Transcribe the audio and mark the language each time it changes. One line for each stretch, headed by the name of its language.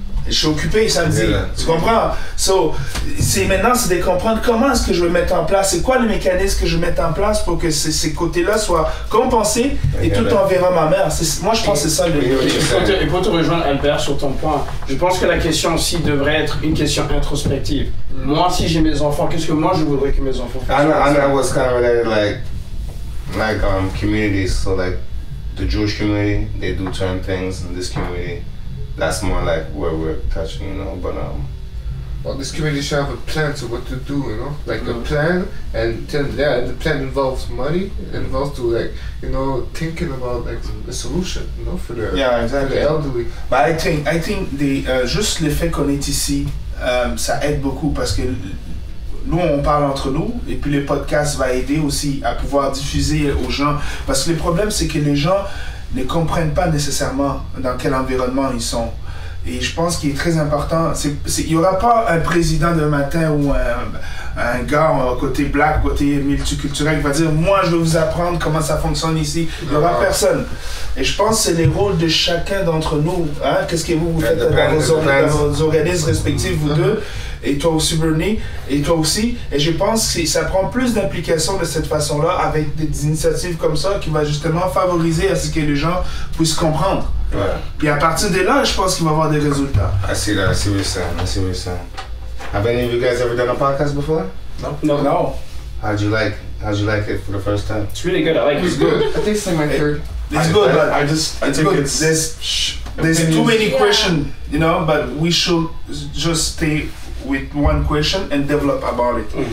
French: Je suis occupé samedi, tu comprends? Maintenant, c'est de comprendre comment est-ce que je vais mettre en place, c'est quoi le mécanisme que je vais mettre en place pour que ces côtés-là soient compensés et tout en verra ma mère. Moi, je pense que c'est ça le... Et pour te rejoindre, Albert, sur ton point, je pense que la question aussi devrait être une question introspective. Moi, si j'ai mes enfants, qu'est-ce que moi je voudrais que mes enfants fassent?
English: I know what's kind of related, like communities, so like the Jewish community, they do certain things in this community. That's more like where we're touching, you know, but well, this community should have a plan to what to do, you know, like a plan, and the plan involves money, it involves to like, you know, thinking about like a solution, you know, for the elderly. But I think
French: juste le fait qu'on est ici, ça aide beaucoup parce que nous on parle entre nous et puis le podcast va aider aussi à pouvoir diffuser aux gens, parce que le problème c'est que les gens ne comprennent pas nécessairement dans quel environnement ils sont. Et je pense qu'il est très important. Il n'y aura pas un président d'un matin ou un gars côté black, côté multiculturel qui va dire moi je vais vous apprendre comment ça fonctionne ici. Il n'y aura personne. Et je pense que c'est les rôles de chacun d'entre nous. Hein? Qu'est-ce que vous faites dans vos organismes respectifs, vous deux, et toi aussi Bernie, et toi aussi. Et je pense que ça prend plus d'implication de cette façon-là avec des initiatives comme ça qui va justement favoriser à ce que les gens puissent comprendre. Ouais. Puis à partir de là, je pense qu'il va y avoir des résultats.
English: I see that. I see what you're saying. I see what you're saying. Have any of you guys ever done a podcast before? No. How'd you like it for the first time? It's really good. I like it. It's good. I think it's like my third. It's good, but I think it's there's too many questions, you know, but we should just stay with one question and develop about it.